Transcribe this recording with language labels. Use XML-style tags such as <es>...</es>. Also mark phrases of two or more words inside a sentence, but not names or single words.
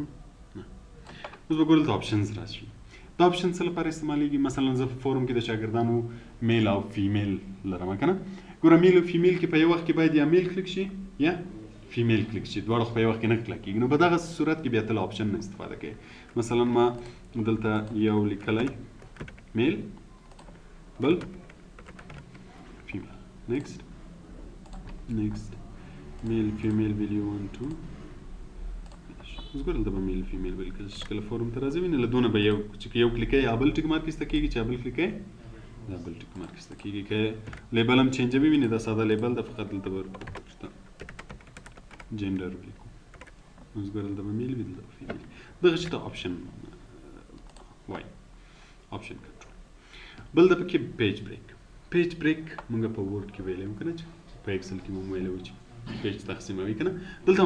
<ps>اوس به ګوره دلته آپشنز راشي دا آپشن څه لپاره استعمالیږي مثلا زه په فورم کې د شاګردانو میل او فیمیل لرم که نه ګوره میل او فیمیل کې په یو وخت کې باید یا میل کلیک شي یا فیمیل کلیک شي دواړه خو په یو وخت کې نه کلیک کېږي نو په دغه صورت کې بیا ته له آپشن نه استفاده کوي مثلا ما دلته یو لیکلی میل بل فیمیل نیکسټ میل فیمیل</ps> <en>will you want to</en> <ps>اوس ګوره دلته به میل فیمیل ولیکل چې کله فورم ته راځي نو له دونه به یو چې یو کلیک یې یا بل</ps> <en>tick mark</en> <ps>ایسته کېږي چې یا بل کلیک یې دا بل</ps> <en>tick mark</en> <ps>ایسته کېږي که لیبل هم چینجوي وي نو دا ساده لیبل ده فقط دلته به جنډر ولیکو اوس ګوره دلته به میل وي دلته به فیمیل دغه شي ته آپشن وایي</ps> <en>option control</en> <ps>بل د پکې</ps> <en>page break</en> <ps>موږ په ورډ کې ویلی وو که نه چې په ایکسل کې مو ویلی وو چې پیج تقسیموي که نه دلته</ps>